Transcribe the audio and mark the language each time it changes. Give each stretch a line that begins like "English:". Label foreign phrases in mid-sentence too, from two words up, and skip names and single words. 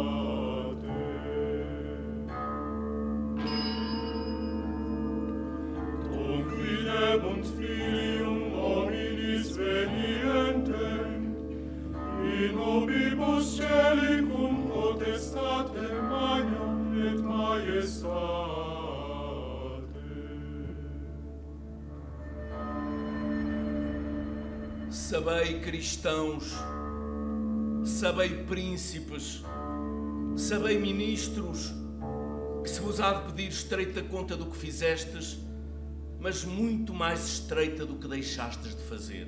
Latin: Videbunt Filium hominis venientem, in obibus celi cum potestate magna et majestate.
Portuguese: sabei cristãos, sabei príncipes, sabei ministros, que se vos há de pedir estreita conta do que fizestes, mas muito mais estreita do que deixastes de fazer.